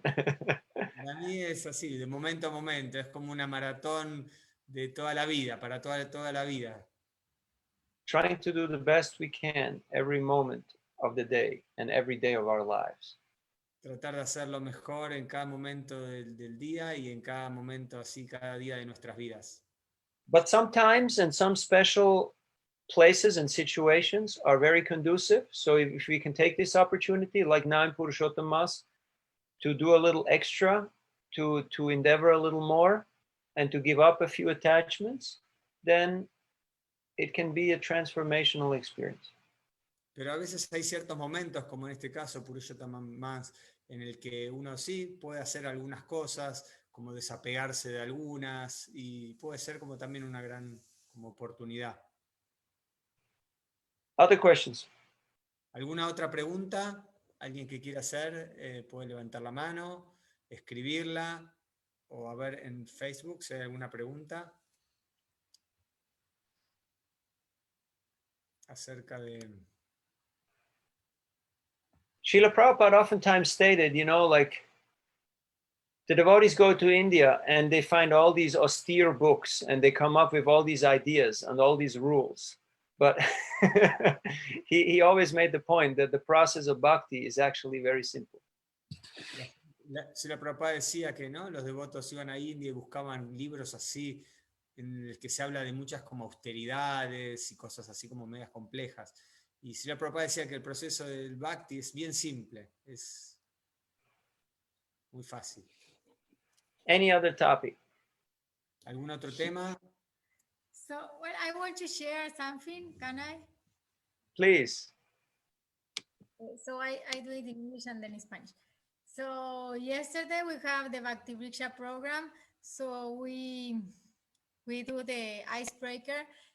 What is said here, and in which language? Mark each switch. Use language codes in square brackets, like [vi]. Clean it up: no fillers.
[es] Para mí es así, de momento a momento, es como una maratón de toda la vida, para toda la vida. [en] Trying to do the best we can every moment of the day and every day of our lives. [es] Tratar de hacerlo mejor en cada momento del día y en cada momento así, cada día de nuestras vidas. [en] But sometimes in some special places and situations are very conducive. So if we can take this opportunity, like now in Purushottam Mas, to do a little extra, to endeavor a little more, and to give up a few attachments, then it can be a transformational experience. [es] Pero a veces hay ciertos momentos, como en este caso, Purushottam Mas, en el que uno sí puede hacer algunas cosas, como desapegarse de algunas, y puede ser como también una gran como oportunidad. [en] Other questions? [es] ¿Alguna otra pregunta? ¿Alguien que quiera hacer? Puede levantar la mano, escribirla, o a ver en Facebook si hay alguna pregunta acerca de... [en] Srila Prabhupada oftentimes stated, you know, like the devotees go to India and they find all these austere books and they come up with all these ideas and all these rules. But he always made the point that the process of bhakti is actually very simple. [es] Srila Prabhupada decía que ¿no? Los devotos iban a India y buscaban libros así, en el que se habla de muchas como austeridades y cosas así como medias complejas. Y Srila Prabhupada decía que el proceso del bhakti es bien simple, es muy fácil. [en] Any other topic? [es] ¿Algún otro tema? [en] So, well, I want to share something. Can I? Please. So I do it in English and then in Spanish. So yesterday we have the Bhakti Vriksha program. So we do the icebreaker.